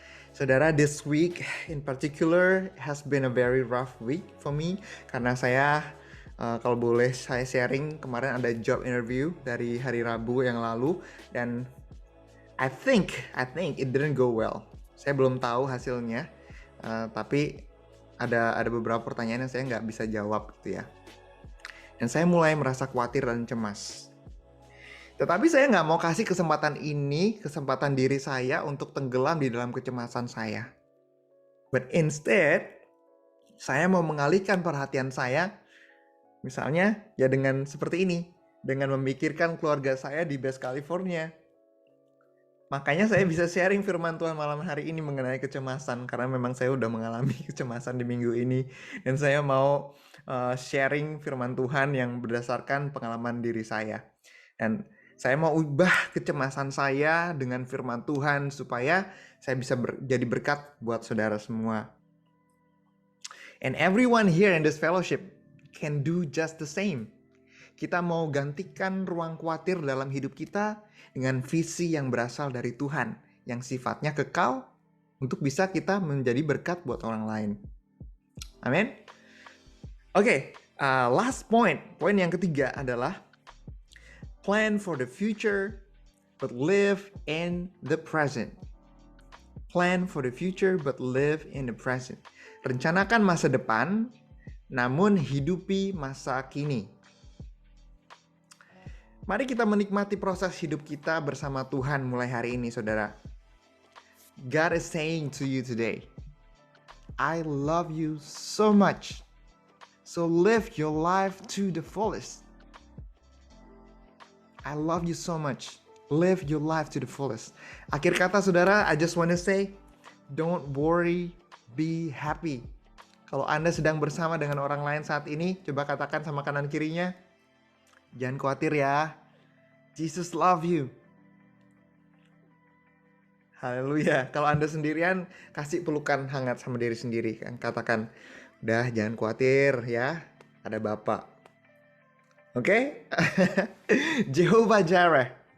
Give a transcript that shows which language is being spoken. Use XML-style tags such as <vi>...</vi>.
<en>Saudara, this week in particular has been a very rough week for me.</en> <id>Karena saya, kalau boleh saya sharing, kemarin ada job interview dari hari Rabu yang lalu. Dan</id> <en>I think it didn't go well.</en> <id>Saya belum tahu hasilnya, tapi ada beberapa pertanyaan yang saya nggak bisa jawab gitu ya. Dan saya mulai merasa khawatir dan cemas. Tetapi saya nggak mau kasih kesempatan diri saya untuk tenggelam di dalam kecemasan saya.</id> <en>But instead,</en> <id>saya mau mengalihkan perhatian saya, misalnya ya dengan seperti ini, dengan memikirkan keluarga saya di Best California. Makanya saya bisa sharing firman Tuhan malam hari ini mengenai kecemasan, karena memang saya udah mengalami kecemasan di minggu ini. Dan saya mau sharing firman Tuhan yang berdasarkan pengalaman diri saya. Dan saya mau ubah kecemasan saya dengan firman Tuhan supaya saya bisa jadi berkat buat saudara semua.</id> <en>And everyone here in this fellowship can do just the same.</en> <id>Kita mau gantikan ruang khawatir dalam hidup kita dengan visi yang berasal dari Tuhan, yang sifatnya kekal untuk bisa kita menjadi berkat buat orang lain.</id> <en>Amin. Oke, last point.</en> <id>Poin yang ketiga adalah</id> <en>plan for the future, but live in the present. Plan for the future, but live in the present.</en> <id>Rencanakan masa depan, namun hidupi masa kini. Mari kita menikmati proses hidup kita bersama Tuhan mulai hari ini, saudara.</id> <en>God is saying to you today, I love you so much. So live your life to the fullest. I love you so much. Live your life to the fullest.</en> <id>Akhir kata, saudara,</id> <en>I just want to say, don't worry, be happy.</en> <id>Kalau Anda sedang bersama dengan orang lain saat ini, coba katakan sama kanan kirinya, jangan khawatir ya.</id> <en>Jesus love you.</en> <id>Haleluya. Kalau Anda sendirian, kasih pelukan hangat sama diri sendiri. Katakan, udah jangan khawatir ya. Ada Bapa. Oke? Jehovah Jireh.</id>